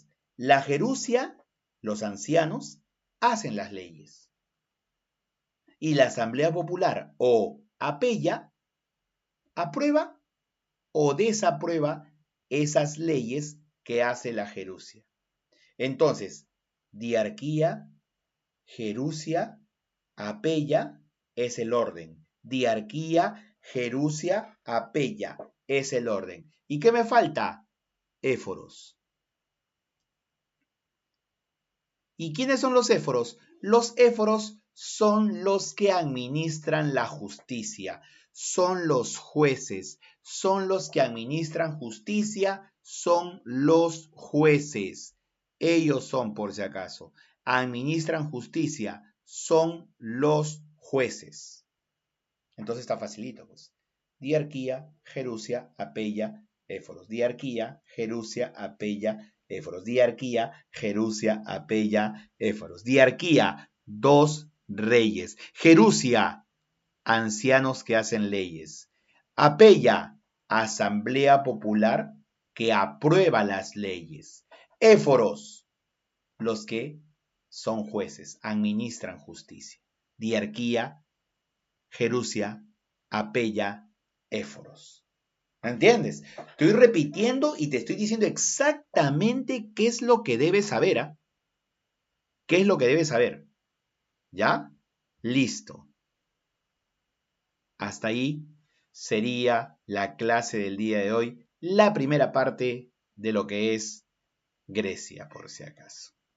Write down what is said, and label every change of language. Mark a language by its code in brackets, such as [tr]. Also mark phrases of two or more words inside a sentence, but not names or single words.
[es] La jerusia, los ancianos, hacen las leyes. Y la Asamblea Popular o Apeya aprueba o desaprueba esas leyes que hace la jerusia. Entonces, diarquía, jerusia, apeya es el orden. Diarquía, jerusia, apeya es el orden. ¿Y qué me falta? Éforos. ¿Y quiénes son los éforos? Los éforos son los que administran la justicia, son los jueces, son los que administran justicia, son los jueces. Ellos son, por si acaso, administran justicia, son los jueces. Entonces está facilito, pues. Diarquía, jerusia, apeya, éforos. Diarquía, jerusia, apeya, éforos. Diarquía, jerusia, apeya, éforos. Diarquía, 2 reyes. Jerusia, ancianos que hacen leyes. Apeya, asamblea popular que aprueba las leyes. Éforos, los que son jueces, administran justicia. Diarquía, jerusia, apeya, éforos. ¿Me entiendes? Estoy repitiendo y te estoy diciendo exactamente qué es lo que debes saber. ¿Ah? ¿Qué es lo que debes saber? ¿Ya? Listo. Hasta ahí sería la clase del día de hoy, la primera parte de lo que es Grecia, por si acaso.